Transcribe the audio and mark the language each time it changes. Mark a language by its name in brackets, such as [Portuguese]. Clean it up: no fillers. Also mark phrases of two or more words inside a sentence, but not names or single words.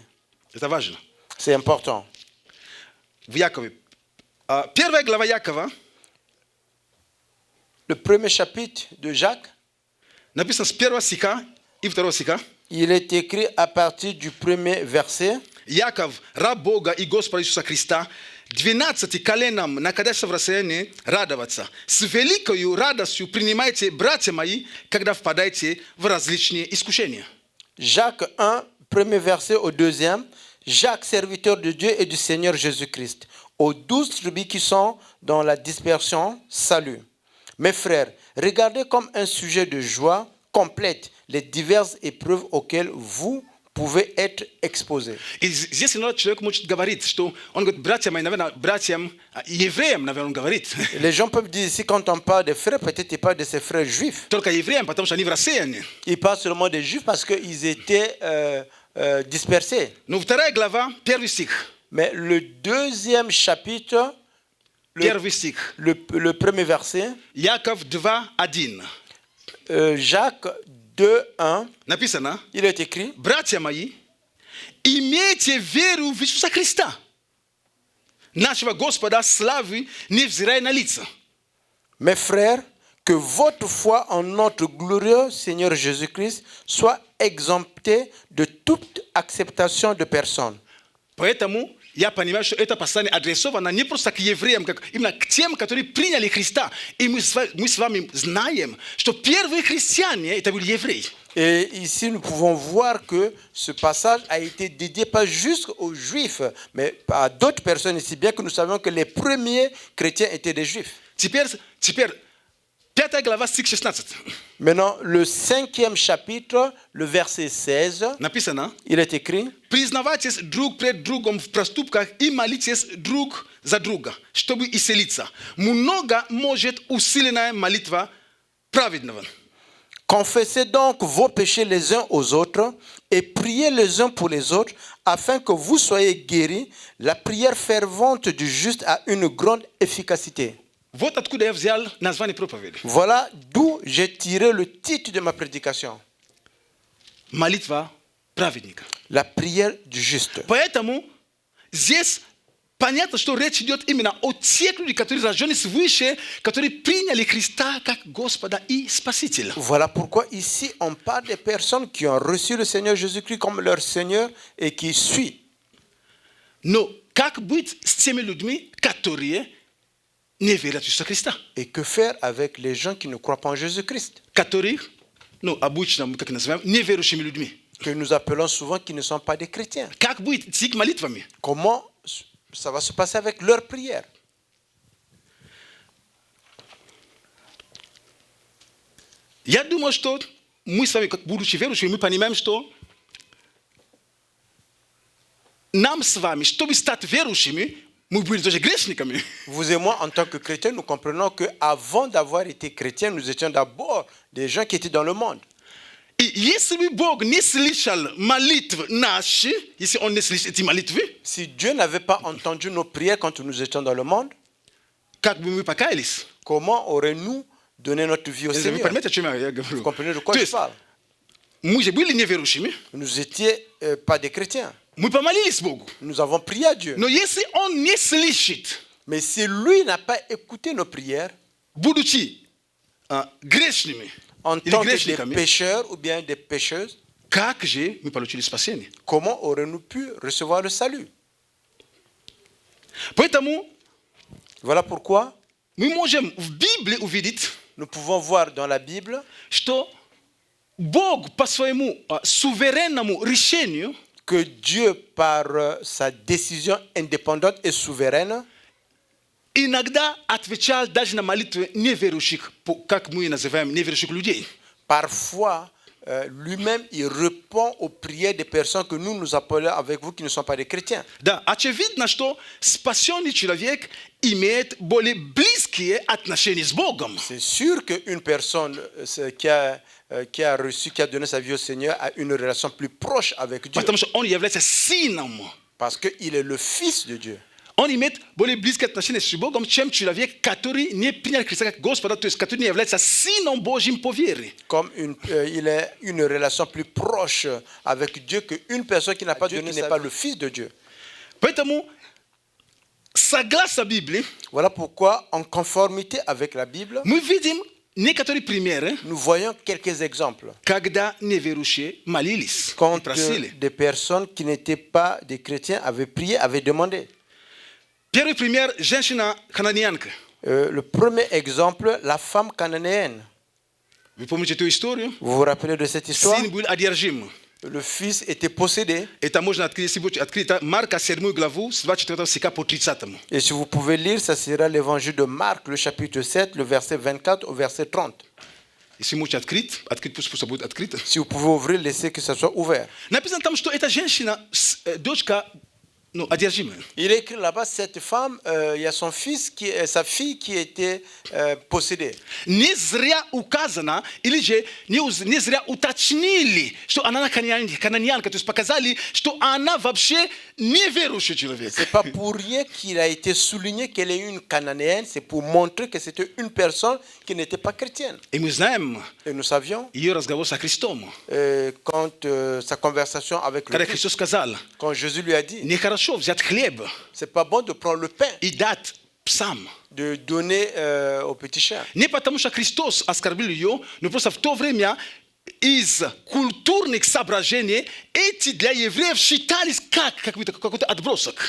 [French] C'est important. Le premier chapitre de Jacques, il est écrit à partir du premier verset. [Russian] Яков, раб Бога и Господа Иисуса Христа, 12 коленам на кадешном рассеянии радоваться. С великою радостью принимайте, братья мои, когда впадаете в различные искушения. [French] Jacques 1, premier verset au deuxième. Jacques, serviteur de Dieu et du Seigneur Jésus-Christ, aux 12 tribus qui sont dans la dispersion, salut. Mes frères, regardez comme un sujet de joie complète les diverses épreuves auxquelles vous pouvez être exposés. [Russian] Здесь человек может говорить, что он говорит, братьям мои, наверное, братьям евреям, наверное, он говорит. [French] Les gens peuvent dire ici, quand on parle des frères, peut-être il parle de ses frères juifs. [Russian] Только евреям, потому что они в рассеянии. [French] Il parle seulement des juifs parce qu'ils étaient dispersés. [Russian] Ну, 2 глава, 1 стих. [French] Mais le deuxième chapitre, le premier verset, [Russian] Яков 2:1. [French] Jacques 2:1, [Russian] написано, [French] il est écrit, [Russian] братья мои, имейте веру в Иисуса Христа, нашего Господа славы, невзирая на лица. [French] Mes frères, que votre foi en notre glorieux Seigneur Jésus-Christ soit exemptée de toute acceptation de personnes. [Russian] Поэтому я понимаю, что это послание адресовано не просто к евреям, как именно к тем, которые приняли Христа. И мы с вами знаем, что первые христиане это были евреи. [French] Et ici, nous pouvons voir que ce passage a été dédié pas juste aux Juifs, mais à d'autres personnes ici, bien que nous savions que les premiers chrétiens étaient des Juifs. [Russian] Теперь 5 глава, стих 16. [French] Maintenant, le 5e chapitre, le verset 16, [Russian] написано, [French] il est écrit, [Russian] признавайтесь друг пред другом в проступках и молитесь друг за друга, чтобы исцелиться. Много может усиленная молитва праведного. [French] Confessez donc vos péchés les uns aux autres et priez les uns pour les autres afin que vous soyez guéris. La prière fervente du juste a une grande efficacité. [Russian] Вот откуда я взял название проповеди. [French] Voilà d'où j'ai tiré le titre de ma prédication. [Russian] Молитва праведника. [French] La prière du juste. [Russian] Поэтому здесь понятно, что речь идет именно о тех людях, которые рождены свыше, которые приняли Христа как Господа и Спасителя. [French] Voilà pourquoi ici on parle des personnes qui ont reçu le Seigneur Jésus-Christ comme leur Seigneur et qui suivent. [Russian] Но как быть с теми людьми, которые не верят в Иисуса Христа? [French] Et que faire avec les gens qui ne croient pas en Jésus-Christ? [Russian] Которых, обычно мы как называем, неверующими людьми. [French] Que nous appelons souvent qui ne sont pas des chrétiens. [Russian] Как быть с их молитвами? [French] Comment ça va se passer avec leur prière? [Russian] Я думаю, что мы с вами, как будучи верующими, мы понимаем, что нам с вами, чтобы стать верующими, мы были тоже грешниками. [French] Vous et moi, en tant que chrétiens, nous comprenons qu'avant d'avoir été chrétiens, nous étions d'abord des gens qui étaient dans le monde. [Russian] И если бы Бог не слышал молитвы наши, если Он не слышит эти молитвы, [French] Si Dieu n'avait pas entendu nos prières quand nous étions dans le monde, [Russian] как бы мы покаялись? [French] comment aurions-nous donné notre vie au [Russian] Вы [French] Seigneur? [Russian] понимаете, о чем я [French] Vous [Russian] говорю? [French] comprenez de quoi [Russian] То [French] je [Russian] есть, [French] parle? [Russian] мы же были неверующими, [French] Nous étions pas des chrétiens. [Russian] мы помолились Богу. [French] Nous avons prié à Dieu. [Russian] Но если Он не слышит, [French] Mais si lui n'a pas écouté nos prières, [Russian] будучи грешными [French] en [Russian] или [French] tant que des [Russian] грешниками, [French] pécheurs ou bien des pécheuses, [Russian] как же мы получили спасение? [French] comment aurions-nous pu recevoir le salut? [Russian] Поэтому [French] Voilà pourquoi [Russian] мы можем в Библии увидеть, [French] nous pouvons voir dans la Bible [Russian] что Бог по своему суверенному решению [French] que Dieu, par sa décision indépendante et souveraine, [Russian] иногда отвечал даже на молитвы неверующих, как мы называем неверующих людей. [French] parfois, lui-même, il répond aux prières des personnes que nous appelons avec vous qui ne sont pas des chrétiens. [Russian] Да, очевидно, что спасенный человек имеет более близкие отношения с Богом. [French] C'est sûr qu'une personne qui a reçu, qui a donné sa vie au Seigneur a une relation plus proche avec Dieu. [Russian] Потому что он является сыном. [French] Parce qu'il est le Fils de Dieu. [Russian] Он имеет более близкие отношения с Богом, чем человек, который не принял Христа как Господа, то есть который не является сыном Божьим по вере. [French] Comme il a une relation plus proche avec Dieu qu'une personne qui n'a pas Dieu, qui n'est pas le Fils de Dieu. [Russian] Поэтому, согласно Библии, [French] Voilà pourquoi, en conformité avec la Bible, [Russian] мы видим некоторые примеры, [French] nous voyons quelques exemples. [Russian] когда неверующие молились и [French] Quand [Russian] просили. [French] des personnes qui n'étaient pas des chrétiens avaient prié, avaient demandé. [Russian] Первый пример – женщина-хананиянка. [French] Le premier exemple, la femme cananéenne. [Russian] Вы помните эту историю? [French] Vous vous rappelez de cette histoire? [Russian] Сын был одержим. [French] Le fils était possédé. [Russian] Это можно открыть, если будете открыть Марка 7 главу с 24 стиха по 30. [French] Et si vous pouvez lire, ça sera l'évangile de Marc, le chapitre 7, le verset 24 au verset 30. [Russian] Если можете открыть пусть будет открыто. [French] Si vous pouvez ouvrir, laissez que ça soit ouvert. [Russian] Написано там, что эта женщина, дочка, одержимая. [French] Il est écrit là-bas, cette femme, il y a son fils, sa fille qui était possédée. [Russian] Не зря указано, или же не зря уточнили, что она кананьянка, то есть показали, что она вообще неверующий человек. [French] C'est pas pour rien qu'il a été souligné qu'elle est une cananéenne, c'est pour montrer que c'était une personne qui n'était pas chrétienne. [Russian] И мы знаем [French] Et nous savions, [Russian] ее разговор со Христом. [French] quand sa conversation avec [Russian] Когда [French] le [Russian] Христос сказал, [French] quand Jésus lui a dit, [Russian] нехорошо взять хлеб [French] c'est pas bon de prendre le pain, [Russian] и дать псам. [French] de donner aux petits chiens. [Russian] Не потому что Христос оскорбил ее, но просто в то время из культурных соображений эти для евреев считались как какой-то отбросок.